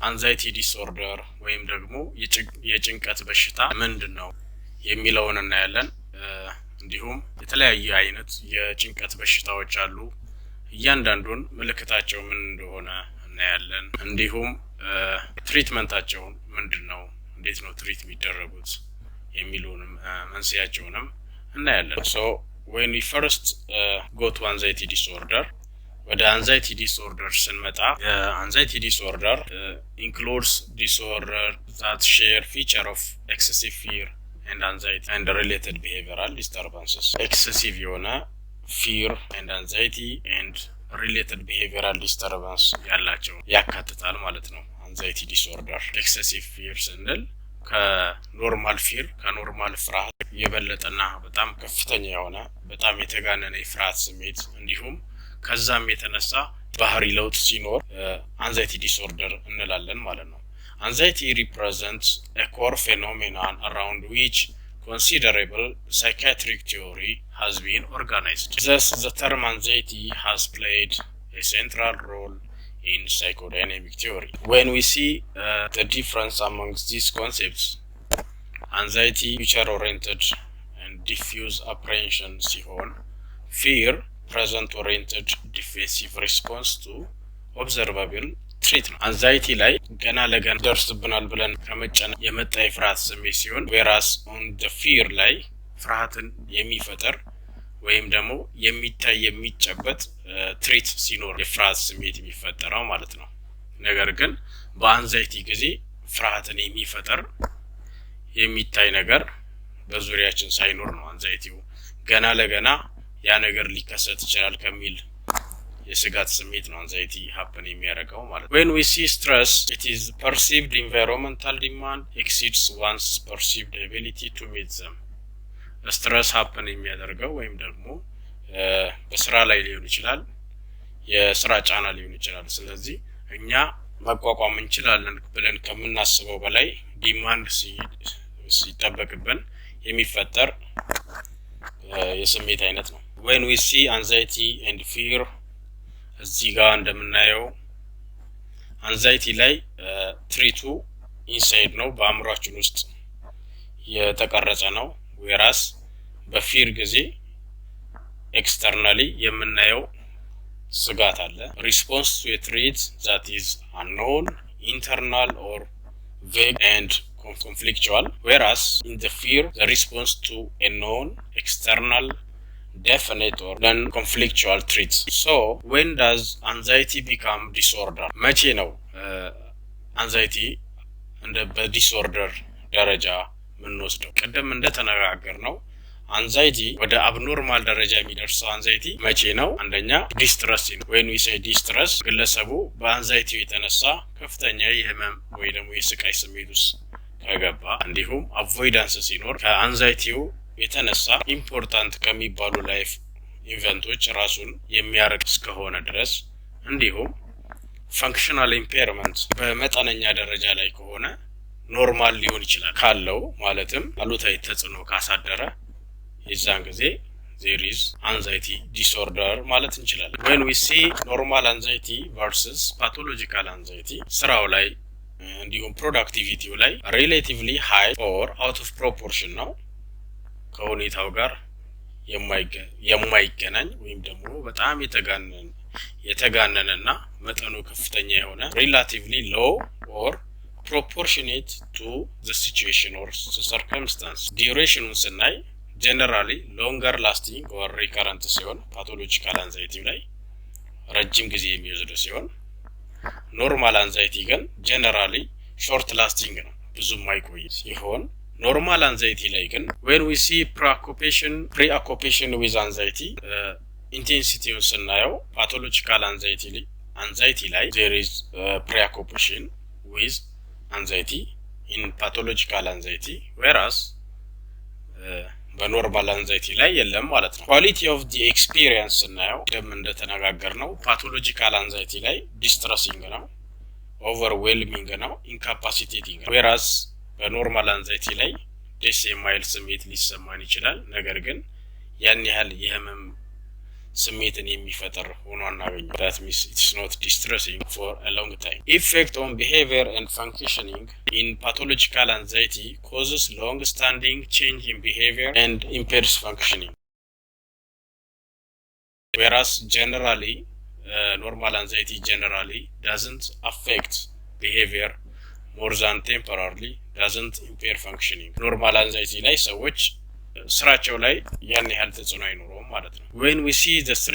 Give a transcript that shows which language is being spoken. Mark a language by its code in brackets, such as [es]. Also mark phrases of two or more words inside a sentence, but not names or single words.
[en] anxiety disorder [am] ወይም ደግሞ የጭንቀት በሽታ ምንድነው የሚለውን እናያለን እንዲሁም የተለያየ አይነት የጭንቀት በሽታዎች አሉ እያንዳንዱን ምልክታቸው ምን እንደሆነ እናያለን እንዲሁም ትሪትመንታቸው ምንድነው እንዴት ነው ትሪት የሚደረጉት የሚሉንም መንስኤያቸውንም እናያለን [en] so when we first go to anxiety disorder with the anxiety disorder ስንመጣ anxiety disorder includes disorder that share feature of excessive fear and anxiety and related behavioral disturbances excessive የሆነ fear and anxiety and related behavioral disturbance [am] ያላቸው ያካትታል ማለት ነው [en] anxiety disorder excessive fear [am] ስንል ከኖርማል fear ከኖርማል ፍርሃት የበለጠና በጣም ከፍተኛ የሆነ በጣም የተጋነነ የፍርሃት ስሜት እንዲሁም ከዛም የተነሳ ባህሪ ለውጥ ሲኖር [en] anxiety disorder [am] እንላለን ማለት ነው [en] anxiety represents a core phenomenon around which considerable psychiatric theory has been organized. Thus, the term anxiety has played a central role in psychodynamic theory. When we see the difference amongst these concepts, anxiety, future-oriented and diffuse apprehension, fear, present-oriented defensive response to observable threat. [am] Anxiety ላይ ገና ለገና ደርስብናል ብለን ከመጨነ የመጣ የፍርሃት ስሜት ሲሆን [en] whereas on the fear [am] ላይ ፍርሃትን የሚፈጠር ወይም ደግሞ የሚታይ የሚጨበጥ ትሪት ሲኖር የፍርሃት ስሜት የሚፈጠረው ማለት ነው ነገር ግን በአንዛይቲ ጊዜ ፍርሃትን የሚፈጠር የሚታይ ነገር በዙሪያችን ሳይኖር ነው አንዛይቲው ገና ለገና ያ ነገር ሊከሰት ይችላል ከሚል የስጋት ስሜት ነው [en] anxiety happen [am] የሚያደርገው ማለት [en] when we see stress it is perceived environmental demand exceeds one's perceived ability to meet them stress happen [am] የሚያደርገው ወይም ደግሞ በስራ ላይ ሊሆን ይችላል የስራ ጫና ሊሆን ይችላል ስለዚህ እኛ መቋቋም እንችላለን ብለን ከምናስበው በላይ ዲማንድ ሲጠበቅብን የሚፈጠር የስሜት አይነት ነው [en] when we see anxiety and fear [am] እዚህ ጋር እንደምናየው [en] anxiety [am] ላይ ትሪቱ ኢንሳይድ ነው በአእምሮአችን ውስጥ የተቀረጸ ነው [en] whereas [am] በፊር ጊዜ [en] externally [am] የምናየው ስጋት አለ [en] response to a threat that is unknown internal or vague and conflictual whereas in the fear the response to a known external definite or non-conflictual threats. So, when does anxiety become disorder? [am] መቼ ነው anxiety እንደ በዲስኦርደር ደረጃ ምንወስደው? ቀደም እንደተነጋገርነው anxiety ወደ abnormal ደረጃ የሚደርሰው anxiety መቼ ነው? አንደኛ distress [en] when we say distress [am] ግለሰቡ በanxiety የተነሳ ከፍተኛ የህመም ወይ ደግሞ የስቃይ ስሜት ውስጥ ከገባ እንዲሁም avoidance ሲኖር ከanxiety የተነሳ ኢምፖርታንት ከሚባሉ ላይፍ ኢቨንቶች ራሱን የሚያርቅ እስከሆነ ድረስ እንዲሁም functional impairment በመጠነኛ ደረጃ ላይ ከሆነ ኖርማል ሊሆን ይችላል ካለው ማለትም አሉታዊ ተጽዕኖ ካሳደረ የዛን ጊዜ [en] there is anxiety disorder [am] ማለት እንችላለን [en] when we see normal anxiety versus pathological anxiety [am] ስራው ላይ እንዲሁም productivity ላይ [en] relatively high or out of proportion [am] ነው ከሁኔታው ጋር የማይገናኝ ወይም ደግሞ በጣም የተጋነነና መጠኑ ከፍተኛ የሆነ [en] relatively low or proportionate to the situation or circumstance duration ስናይ generally longer lasting or recurrent ሲሆን pathological anxiety [am] ላይ ረጅም ጊዜ የሚወስድ ሲሆን [en] normal anxiety ግን generally short lasting [am] ነው ብዙም ማይቆይ ሲሆን [en] normal anxiety [am] ላይ ግን [en] when we see preoccupation with anxiety intensity ስናየው pathological anxiety ላይ there is preoccupation with anxiety in pathological anxiety whereas በnormal anxiety [am] ላይ የለም ማለት ነው [en] quality of the experience [am] ስናየው ደም እንደተነጋገርነው [en] pathological anxiety ላይ distressing ነው overwhelming ነው incapacitating whereas በnormal anxiety [am] ላይ ደስ የማይል ስሜት ሊሰማን ይችላል ነገር ግን ያን ያህል የህመም ስሜትን የሚፈጠር ሆኖ አናገኘው [en] that means it's not distressing for a long time effect on behavior and functioning in pathological anxiety causes long standing change in behavior and impairs functioning whereas generally normal anxiety generally doesn't affect behavior more than temporarily doesn't impair functioning normal anxiety [am] ላይ ሰዎች ስራቸው ላይ ያን ያህል ተጽዕኖ አይኖርም ማለት ነው [en] when we see the three